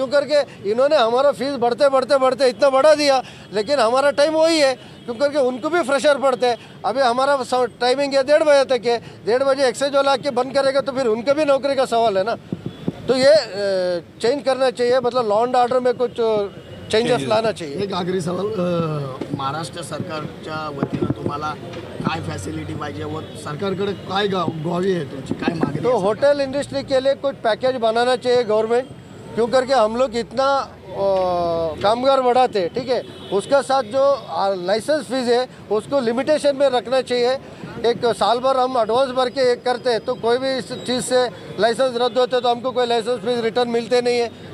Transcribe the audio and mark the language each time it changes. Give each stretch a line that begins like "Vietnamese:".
Hindi: क्यों करके इन्होंने हमारा फीस बढ़ते इतना बढ़ा दिया, लेकिन हमारा टाइम वही है। क्यों करके उनको भी प्रेशर पड़ता है। अभी हमारा टाइमिंग है 1:30 बजे तक है, 1:30 बजे एक्साइज वाला आके बंद करेगा तो फिर उनके भी नौकरी का सवाल है ना। तो ये चेंज करना चाहिए, मतलब लॉ एंड ऑर्डर में कुछ चेंजेस लाना चाहिए।
Marathi: एक आखरी सवाल, महाराष्ट्र सरकारच्या वतीनं तुम्हाला काय फॅसिलिटी पाहिजे व सरकारकडे काय गावी आहे तुमची काय मागणी?
Hindi: तो होटल इंडस्ट्री के लिए कुछ पैकेज बनाना चाहिए गवर्नमेंट। क्यों करके हम लोग इतना कामगार बढ़ाते, ठीक है, उसका साथ जो लाइसेंस फीस है उसको लिमिटेशन में रखना चाहिए। एक साल भर हम एडवांस भर के एक करते हैं, तो कोई भी इस चीज़ से लाइसेंस रद्द होते तो हमको कोई लाइसेंस फीस रिटर्न मिलते नहीं है।